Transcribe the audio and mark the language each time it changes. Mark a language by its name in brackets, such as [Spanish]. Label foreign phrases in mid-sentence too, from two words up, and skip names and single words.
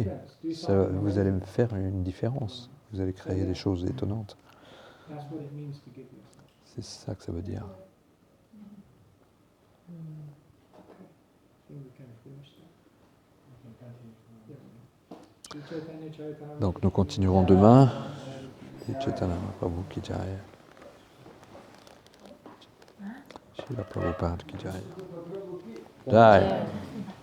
[French] Vous allez faire une différence, vous allez créer des choses étonnantes. C'est ça que ça veut dire. Donc nous continuerons demain. [Hindi] Chaitanya Mahaprabhu ki jai. Srila Prabhupada ki jai. Jai.